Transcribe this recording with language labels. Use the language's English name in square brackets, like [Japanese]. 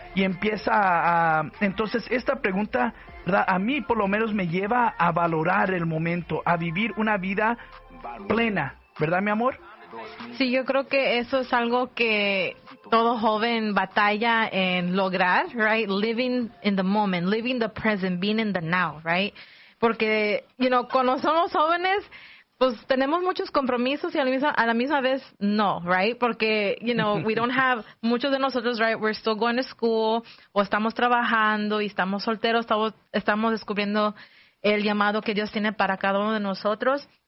[Spanish] Y empieza a entonces esta pregunta, ¿verdad? A mí por lo menos me lleva a valorar el momento, a vivir una vida plena, ¿verdad, mi amor? Sí, yo creo que eso es algo que todo joven batalla en lograr, right? [English] Living in the moment, living the present, being in the now, right? [Spanish] Porque, [English] you know, [Spanish] cuando somos jóvenes, pues tenemos muchos compromisos y a la misma vez no, right? Porque, [English] you know, we don't have, [Spanish] muchos de nosotros, right, [English] we're still going to school, [Spanish] o estamos trabajando y estamos solteros, estamos descubriendo el llamado que Dios tiene para cada uno de nosotros.